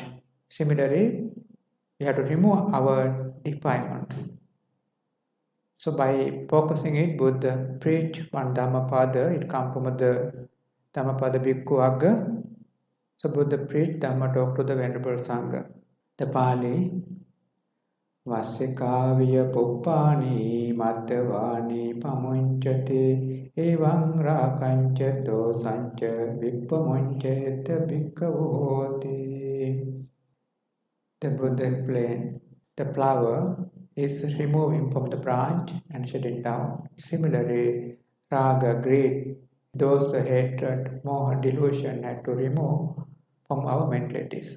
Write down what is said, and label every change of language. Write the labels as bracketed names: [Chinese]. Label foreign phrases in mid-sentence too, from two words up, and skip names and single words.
[English] Similarly, we have to remove our defilements. So by focusing it, Buddha preached one Dhammapada, it comes from the Dhammapada Bhikkhu Agga. So Buddha preached Dhamma talk to the Venerable Sangha. [Pali] The Pali, Vassikā viya pupphāni maddavāni pamuñcati evaṁ rāgañ-ca dosañ-ca vippamuñcetha bhikkhavo. [English] The Buddha explained, the flower is removing from the branch and shedding down. Similarly, raga, greed, dosa, hatred, moha, delusion had to remove from our mentalities.